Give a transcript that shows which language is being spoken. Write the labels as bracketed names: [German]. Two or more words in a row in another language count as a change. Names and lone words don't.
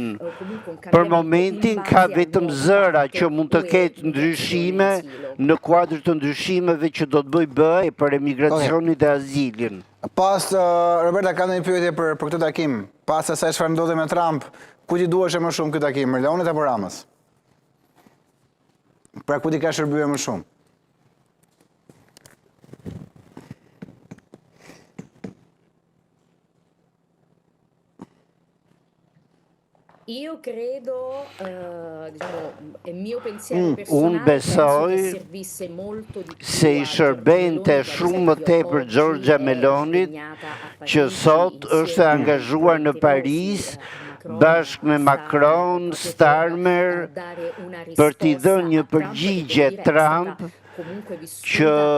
[Albanian] Për momentin ka vetëm zëra që mund të ketë ndryshime në kuadër të ndryshimeve që do të bëjë për emigracionin dhe azilin. Pas, Roberta, ka një pyetje për këtë takim. Pas asaj çfarë ndodhi me Trump, ku ti duheshe më shumë këtë takim, Melonit apo Ramës? Pra ku ti ka shërbyer më shumë? [Italian] Io credo, diciamo, è mio pensiero [Albanian] Unë besoj se i shërbente shumë më tepër Giorgia Melonit, që sot është angazhuar në Paris bashkë me Macron, Starmer, për t'i dhënë një përgjigje Trump, që